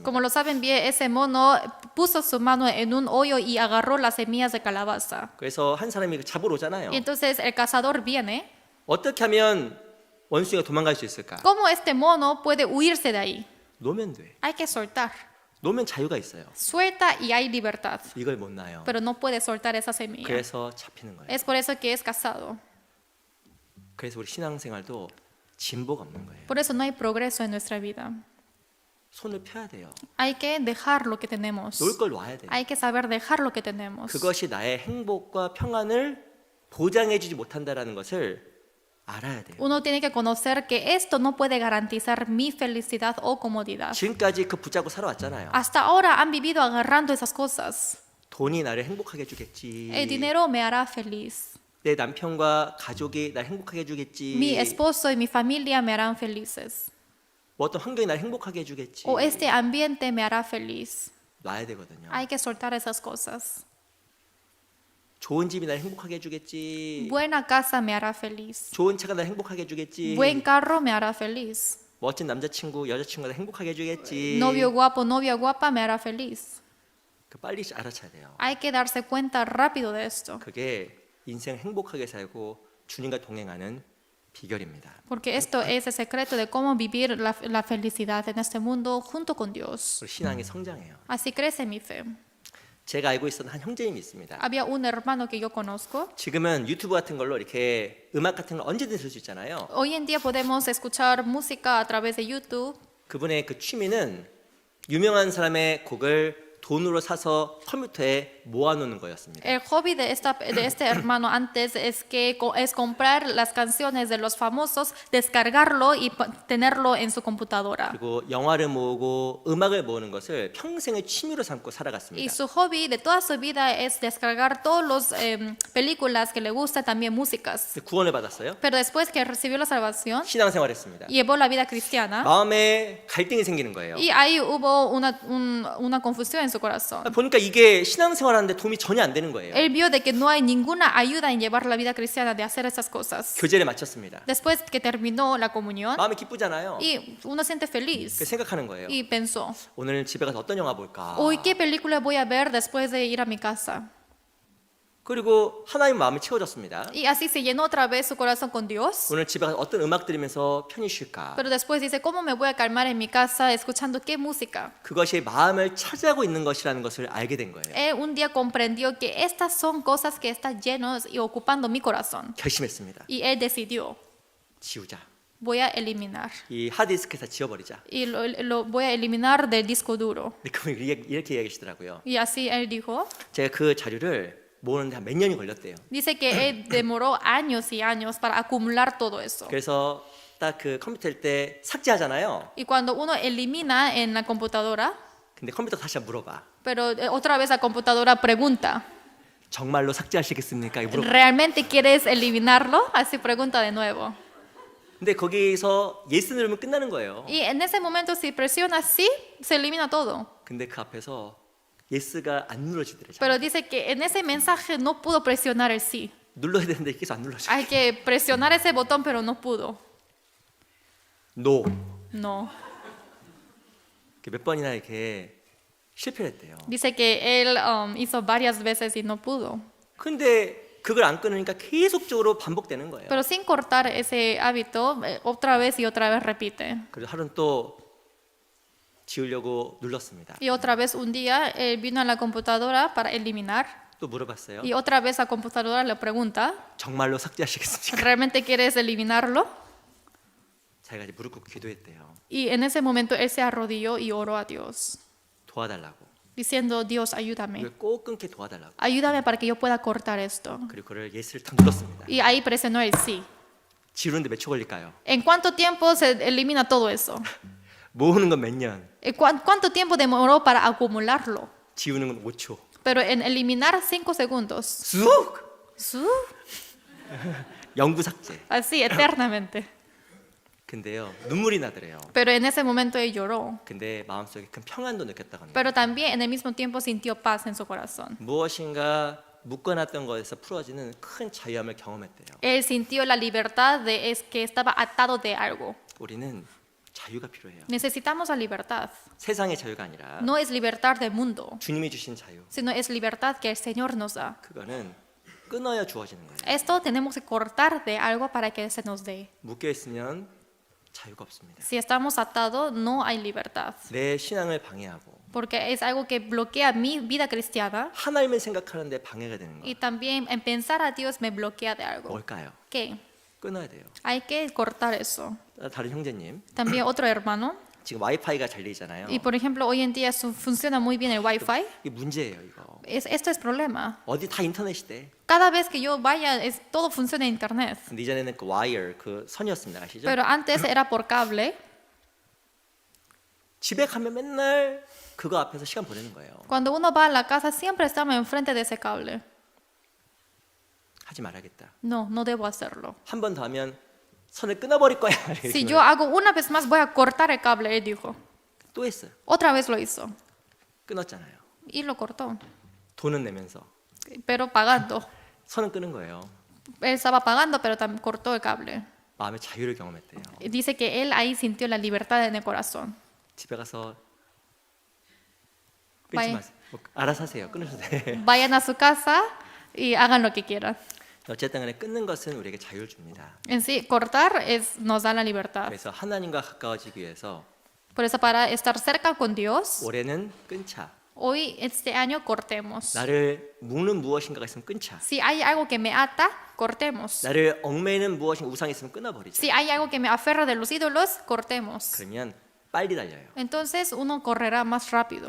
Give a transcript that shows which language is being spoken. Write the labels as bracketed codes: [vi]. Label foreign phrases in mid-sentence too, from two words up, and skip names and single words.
[es] Como lo saben bien, ese mono puso su mano en un hoyo y agarró las semillas de calabaza. [ko] 그래서 한 사람이 잡으러 오잖아요. [es] Y entonces el cazador viene. [ko] 어떻게 하면 원숭이가 도망갈 수 있을까? [es] ¿Cómo este mono puede huirse de ahí? [ko] 놓으면 돼. [es] Hay que soltar. [ko] 놓으면 자유가 있어요. [es] Suelta y hay libertad. [ko] 이걸 못 놔요. [es] Pero no puede soltar esa semilla. [ko] 그래서 잡히는 거예요. [es] Es por eso que es cazado. [ko] 그래서 우리 신앙생활도 진보가 없는 거예요. [es] Por eso no hay progreso en nuestra vida. [ko] 손을 펴야 돼요. [es] Hay que dejar lo que tenemos. [ko] 놓을 걸 놔야 돼요. [es] Hay que saber dejar lo que tenemos. [ko] 그것이 나의 행복과 평안을 보장해주지 못한다라는 것을 알아야 돼요. [es] Uno tiene que conocer que esto no puede garantizar mi felicidad o comodidad. [ko] 지금까지 그 붙잡고 살아왔잖아요. [es] Hasta ahora han vivido agarrando esas cosas. [ko] 돈이 나를 행복하게 해주겠지. [es] El dinero me hará feliz. [ko] 내 남편과 가족이 날 행복하게 해주겠지. [es] Mi esposo y mi familia me harán felices. [ko] 뭐 어떤 환경이 날 행복하게 해주겠지. [es] O este ambiente me hará feliz. [ko] 놔야 되거든요. [es] Hay que soltar esas cosas. [ko] 좋은 집이 날 행복하게 해주겠지. [es] Buena casa me hará feliz. [ko] 좋은 차가 날 행복하게 해주겠지. [es] Buen carro me hará feliz. [ko] 멋진 남자친구, 여자친구가 날 행복하게 해주겠지. [es] Novio guapo, novia guapa me hará feliz. [ko] 그 빨리 알아차야 돼요. [es] Hay que darse cuenta rápido de esto. [ko] 그게 인생 행복하게 살고 주님과 동행하는 비결입니다. [es] Porque esto es el secreto de cómo vivir la felicidad en este mundo junto con Dios. [ko] 우리 신앙이 성장해요. [es] Así crece mi fe. [ko] 제가 알고 있었던 한 형제님이 있습니다. [es] Había un hermano que yo conozco. [ko] 지금은 유튜브 같은 걸로 이렇게 음악 같은 걸 언제든 들을 수 있잖아요. [es] Hoy en día podemos escuchar música a través de YouTube. [ko] 그분의 그 취미는 유명한 사람의 곡을 돈으로 사서 컴퓨터에 모아놓는 거였습니다. [es] El hobby de este hermano antes es comprar las canciones de los famosos, descargarlo y tenerlo en su computadora. [ko] 그리고 영화를 모으고 음악을 모으는 것을 평생의 취미로 삼고 [es] Y [ko] 살아갔습니다. [es] su hobby de toda su vida es descargar todas las películas que le gustan, también músicas. [ko] 구원을 받았어요. [es] Pero después que recibió la salvación, [ko] 신앙생활했습니다. [es] llevó la vida cristiana [ko] 마음에 갈등이 생기는 거예요. [es] y ahí hubo una confusión en su corazón. [ko] 보니까 이게 신앙생활하는데 도움이 전혀 안 되는 거예요. [es] Él vio de que no hay ninguna ayuda en llevar la vida cristiana de hacer esas cosas. [ko] 교제를 마쳤습니다. [es] Después que terminó la comunión, [ko] 마음이 기쁘잖아요. [es] y uno siente feliz [ko] 그 생각하는 거예요. [es] y pensó, [ko] 오늘 집에 가서 어떤 영화 볼까? [es] hoy qué película voy a ver después de ir a mi casa. [ko] 그리고 하나님 마음이 채워졌습니다. [es] Y así se llenó otra vez su corazón con Dios. [ko] 오늘 집에 가서 어떤 음악 들으면서 편히 쉴까? [es] Pero después dice, ¿cómo me voy a calmar en mi casa escuchando qué música? [ko] 그것이 마음을 차지하고 있는 것이라는 것을 알게 된 거예요. [es] Él un día comprendió que estas son cosas que están llenos y ocupando mi corazón. [ko] 결심했습니다. [es] Y él decidió, [ko] 지우자. [es] voy a eliminar. [ko] 이 하드디스크에서 지워버리자. [es] Y lo voy a eliminar del disco duro. [ko] 근데 그분이 이렇게 이야기하시더라고요. [es] Y así él dijo, [ko] 제가 그 자료를 모으는데 한 몇 년이 걸렸대요. [es] dice que él demoró años y años para acumular todo eso. [ko] 그래서 딱 그 컴퓨터일 때 삭제하잖아요. [es] Y cuando uno elimina en la computadora, [ko] 근데 컴퓨터가 다시 물어봐. [es] pero otra vez la computadora pregunta, [ko] 정말로 삭제하시겠습니까? 이거 물어봐. [es] ¿realmente quieres eliminarlo? Así pregunta de nuevo. [ko] 근데 거기서 예스 누르면 끝나는 거예요. [es] Y en ese momento si presiona sí, se elimina todo. [ko] 근데 그 앞에서 예스가 안 눌러지더래요. [es] Pero dice que en ese mensaje no pudo presionar el sí. [ko] 눌러야 되는데 계속 안 눌러져. [es] Hay que presionar ese botón, pero no pudo. [ko] 노. [es] No. [ko] 몇 번이나 이렇게 실패를 했대요. [es] Dice que él hizo varias veces y no pudo. [ko] 근데 그걸 안 끊으니까 계속적으로 반복되는 거예요. [es] Pero sin cortar ese hábito, otra vez y otra vez repite. [ko] 그래서 하루는 또 지우려고 눌렀습니다. [es] Y otra vez un día él vino a la computadora para eliminar. [ko] 또 물어봤어요. [es] Y otra vez la computadora le pregunta, [ko] 정말로 삭제하시겠습니까? [es] ¿realmente quieres eliminarlo? [ko] 자기가 이제 무릎 꿇고 기도했대요. [es] Y en ese momento él se arrodilló y oró a Dios, [ko] 도와달라고. [es] diciendo, Dios, ayúdame. [ko] 이걸 꼭 끊게 도와달라고. [es] Ayúdame para que yo pueda cortar esto. [ko] 그리고 그를 예스를 탁 눌렀습니다. [es] Y ahí presionó el sí. [ko] 지우는데 몇 초 걸릴까요? [es] ¿En cuánto tiempo se elimina todo eso? [ko] 모으는 건 몇 년, [es] ¿Cuánto tiempo demoró para acumularlo? [ko] 지우는 건 5초. [es] Pero en eliminar 5 segundos. [ko] 쑥! [es] ¡Su! [ko] 영구 삭제. [es] Así, eternamente. [ko] 근데요, 눈물이 나더래요. [es] Pero en ese momento él lloró. [ko] 근데 마음속에 큰 평안도 느꼈다고 합니다. [es] Pero también en el mismo tiempo sintió paz en su corazón. [ko] 무엇인가 묶어놨던 것에서 풀어지는 큰 자유함을 경험했대요. [es] Él sintió la libertad de que estaba atado de algo. [ko] 우리는 자유가 필요해요. [es] Necesitamos la libertad. [ko] 세상의 자유가 아니라 [es] No es libertad del mundo, [ko] 주님이 주신 자유. [es] sino es libertad que el Señor nos da. [ko] 그거는 끊어야 주어지는 거예요. [es] Esto tenemos que cortar de algo para que se nos dé. [ko] 묶여 있으면 자유가 없습니다. [es] Si estamos atados, no hay libertad. [ko] 내 신앙을 방해하고 [es] Porque es algo que bloquea mi vida cristiana [ko] 하나님을 생각하는데 방해가 되는 거. [es] y también en pensar a Dios me bloquea de algo. [ko] 뭘까요? [es] ¿Qué? [ko] 끊어야 돼요. [es] Hay que cortar eso. [ko] 다른 형제님, [es] También otro hermano. [ko] 지금 와이파이가 잘 돼 있잖아요. [es] Y por ejemplo, hoy en día funciona muy bien el Wi-Fi. [ko] 이게 문제예요, 이거. [es] Esto es problema. [ko] 어디 다 인터넷 시대. [es] Cada vez que yo vaya, todo funciona en internet. [ko] 근데 이전에는 그 와이어, 그 선이었습니다, 아시죠? [es] Pero antes era por cable. [ko] 집에 가면 맨날 그거 앞에서 시간 보내는 거예요. [es] Cuando uno va a la casa, siempre estamos enfrente de ese cable. [ko] 하지 말아야겠다. [es] No, no debo hacerlo. [ko] 한 번 더 하면 선을 끊어버릴 거야. [es] Si yo hago una vez más, voy a cortar el cable, él dijo. [ko] 또 했어요. [es] Otra vez lo hizo [ko] 끊었잖아요. [es] y lo cortó, [ko] 돈은 내면서 [es] pero pagando. [ko] 선은 끊은 거예요. [es] Él estaba pagando, pero también cortó el cable. [ko] 마음의 자유를 경험했대요. [es] Dice que él ahí sintió la libertad en el corazón. [ko] 집에 가서 끊지 마이- 마세요. 뭐, 알아서 하세요. 끊으셔도 돼. [es] Vayan a su casa y hagan lo que quieran. [ko] 어쨌든 간에 끊는 것은 우리에게 자유를 줍니다. [es] En sí, cortar nos da la libertad. [ko] 그래서 하나님과 가까워지기 위해서 [es] Por eso, para estar cerca con Dios, [ko] 올해는 끊자. [es] hoy, este año, cortemos. [ko] 나를 묶는 무엇인가가 있으면 끊자. [es] Si hay algo que me ata, cortemos. [ko] 나를 얽매이는 무엇인가 우상이 있으면 끊어버리자. [es] Si hay algo que me aferra de los ídolos, cortemos. [ko] 그러면 빨리 달려요. [es] Entonces uno correrá más rápido.